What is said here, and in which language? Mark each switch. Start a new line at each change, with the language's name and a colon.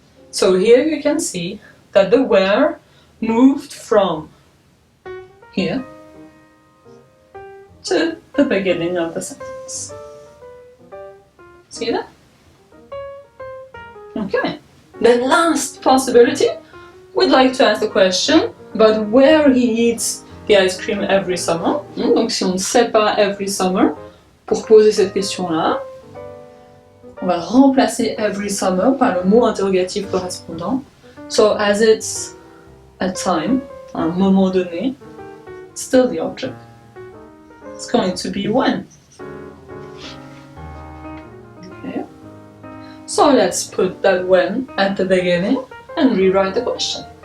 English: So here you can see that the where moved from here to the beginning of the sentence. See that? Okay. The last possibility, we'd like to ask the question about where he eats the ice cream every summer.
French: Donc si on ne sait pas
English: every summer,
French: pour poser cette question-là, on va remplacer every summer par le mot interrogatif correspondant.
English: So as it's a time,
French: un moment donné,
English: still the object. It's going to be when. Okay. So let's put that when at the beginning and rewrite the question.